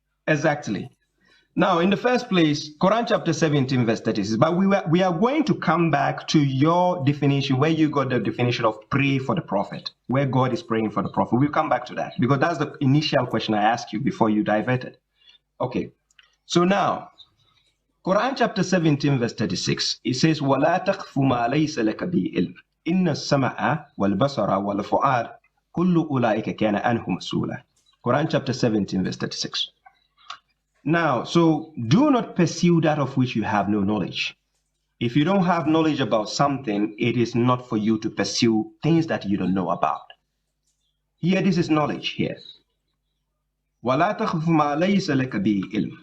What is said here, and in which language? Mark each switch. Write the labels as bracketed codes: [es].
[en] Exactly. Now, in the first place, Quran chapter 17, verse 36, but we are going to come back to your definition, where you got the definition of pray for the prophet, where God is praying for the prophet. We'll come back to that, because that's the initial question I asked you before you diverted. Okay, so now, Quran chapter 17, verse 36, it says, [ar] وَلَا تَقْفُ مَا لَيْسَ لَكَ بِهِ عِلْمٌ إِنَّ السَّمْعَ وَالْبَصَرَ وَالْفُؤَادَ كُلُّ أُولَٰئِكَ كَانَ عَنْهُ مَسْئُولًا. [en] Quran chapter 17, verse 36. Now, so do not pursue that of which you have no knowledge. If you don't have knowledge about something, it is not for you to pursue things that you don't know about. Here, this is knowledge here. [ar] وَلَا تَخْفُ مَا لَيْسَ لَكَ بِهِ عِلْمٌ.